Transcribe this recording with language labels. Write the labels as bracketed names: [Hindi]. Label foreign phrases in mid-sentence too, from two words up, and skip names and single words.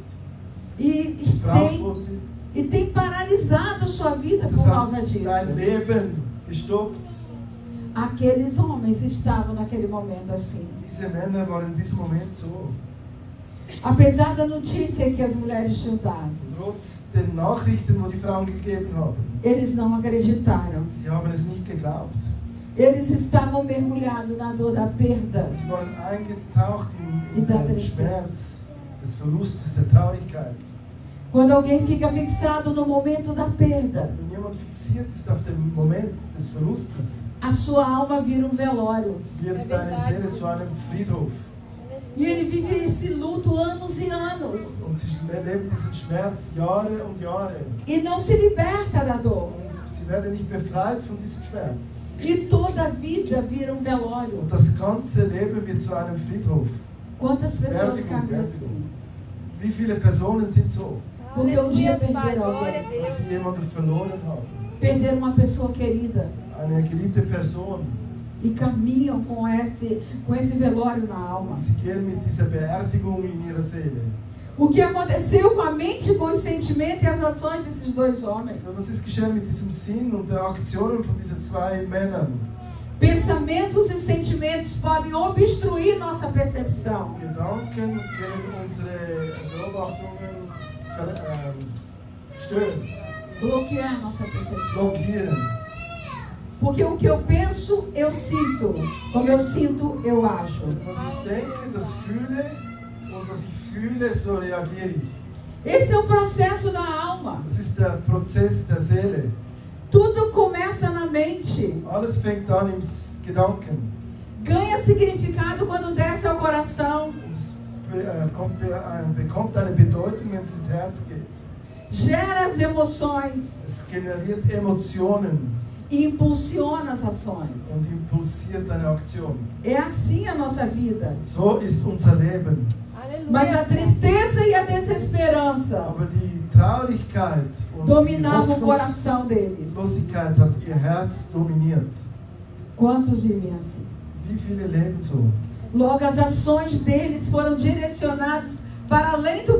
[Portuguese] E [German] missbraucht worden bist. [Portuguese] tem paralisado sua vida [German] Das [Portuguese] por causa [German] hat [Portuguese] disso. [German] dein Leben gestoppt. [Portuguese] Aqueles homens estavam naquele momento assim. [German] Diese Männer waren in diesem Moment so. [Portuguese] Apesar da notícia que as mulheres tinham dado, [German] Trotz den Nachrichten, die die Frauen gegeben haben, [Portuguese] eles não acreditaram. [German] sie haben es nicht geglaubt. [Portuguese] Eles estavam mergulhados na dor da perda. [German] Sie waren eingetaucht in [Portuguese] Da [German] den [Portuguese] tristeza. [German] Schmerz des Verlustes, der Traurigkeit. [Portuguese] Quando alguém fica fixado no momento da perda, [German] Wenn jemand fixiert ist auf den Moment des Verlustes, [Portuguese] a sua alma vira um velório. [German] wird deine Seele zu einem Friedhof. [Portuguese] E ele vive esse luto anos e anos. [German] Und sie leben diesen Schmerz Jahre und Jahre. [Portuguese] E não se liberta da dor. [German] Und sie werden nicht befreit von diesem Schmerz. [Portuguese] E toda a vida vira um velório. [German] Und das ganze Leben wird zu einem Friedhof. [Portuguese] Quantas pessoas caminham assim? [German] Wie viele Personen sind so, [Portuguese] Porque um dia Aleluia, Pai, perderam glória a alguém. [German] dass [Portuguese] Deus. [German] sie jemanden verloren haben? [Portuguese] Perderam uma pessoa querida. [German] Eine geliebte Person. [Portuguese] E caminham com esse velório na alma. [German] Und sie gehen mit dieser Beerdigung in ihrer Seele. [Portuguese] O que aconteceu com a mente, com os sentimentos e as ações desses dois homens? [German] Was ist geschehen mit diesem Sinn und der Aktionen von diesen zwei Männern? [Portuguese] Pensamentos e sentimentos podem obstruir nossa percepção. [German] Gedanken können unsere Beobachtungen stören, [Portuguese] Bloquear nossa percepção. [German] blockieren. [Portuguese] Porque o que eu penso, eu sinto. Como eu sinto, eu acho. [German] Was ich denke, das fühle und was ich fühle, so reagiere ich. [Portuguese] Esse é o processo da alma. [German] Das ist der Prozess der Seele. [Portuguese] Tudo começa na mente. [German] Alles fängt an im Gedanken. [Portuguese] Ganha significado quando desce ao coração. [German] Und es bekommt eine Bedeutung, wenn es ins Herz geht. [Portuguese] Gera as emoções. [German] Es generiert Emotionen [Portuguese] E impulsiona as ações. [German] und impulsiert eine Aktion. [Portuguese] É assim a nossa vida. [German] So ist unser Leben. [Portuguese] Mas a Aleluia. tristeza e a desesperança [German] Aber die Traurigkeit und die [Portuguese] dominavam o coração deles. [German] Hoffnungslosigkeit hat ihr Herz dominiert. [Portuguese] Quantos vivem assim? [German] Wie viele leben so? [Portuguese] Logo, as ações deles foram direcionadas para além do